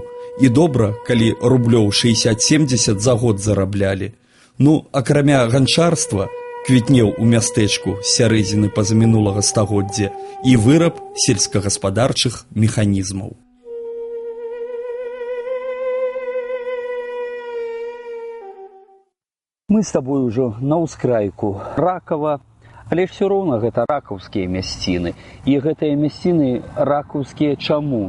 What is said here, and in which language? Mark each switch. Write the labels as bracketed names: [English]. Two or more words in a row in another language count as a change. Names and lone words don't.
[Belarusian] І добра, калі рублёў 60-70 за год зараблялі. Ну, акрамя ганчарства, квітнеў у мястэчку з сярэдзіны пазамінулага стагоддзя і выраб сельскагаспадарчых механізмаў. [Russian] Мы с тобой уже [Belarusian] на ўскрайку Ракава, Але все роўна гэта ракаўскія мясціны. І гэтыя мясціны ракаўскія чаму?